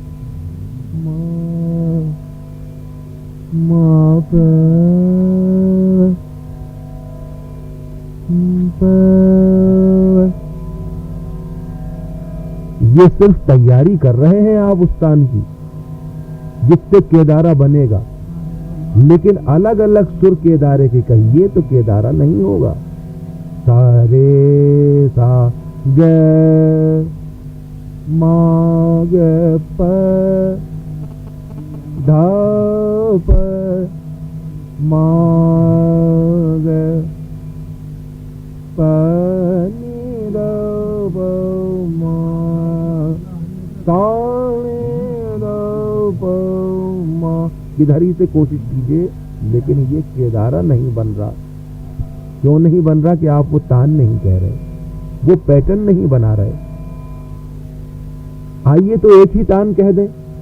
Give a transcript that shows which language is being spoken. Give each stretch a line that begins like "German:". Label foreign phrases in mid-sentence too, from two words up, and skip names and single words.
Urdu: یہ صرف تیاری کر رہے ہیں آپ اس تان کی جس سے کیدارہ بنے گا، لیکن الگ الگ سر کیدارے کے کہیے تو کیدارہ نہیں ہوگا. سا رے سا گے ما گے پ دھا پ ما گے پ نی دا پ ما ادھر ہی سے کوشش کیجیے، لیکن یہ کیدارا نہیں بن رہا. کیوں نہیں بن رہا؟ کہ آپ وہ تان نہیں کہہ رہے، وہ پیٹرن نہیں بنا رہے. آئیے تو ایک ہی تان کہہ دیں.